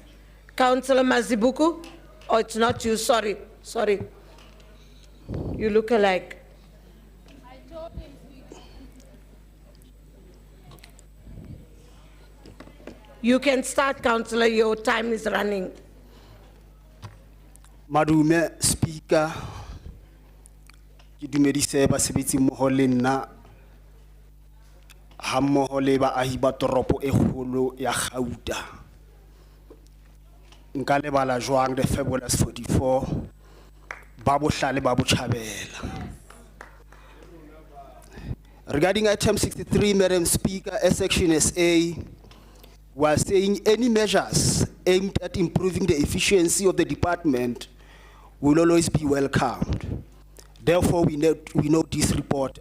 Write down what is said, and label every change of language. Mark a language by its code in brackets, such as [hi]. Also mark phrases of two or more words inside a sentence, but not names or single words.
[en] Councillor Mazibuku? Oh, it's not you, sorry. You look alike. You can start, Councillor, your time is running. [st] Madume Speaker, ke dumedise basebetsi mmoho le nna ha mmoho le baahi ba toropo e kgolo ya Gauta. Nka lebala jwang the Fabulous 44 ba bohlale ba botjhabela. [en] Regarding item 63, Madam Speaker, as section SA, we are saying any measures aimed at improving the efficiency of the department will always be welcomed. Therefore, we note this report.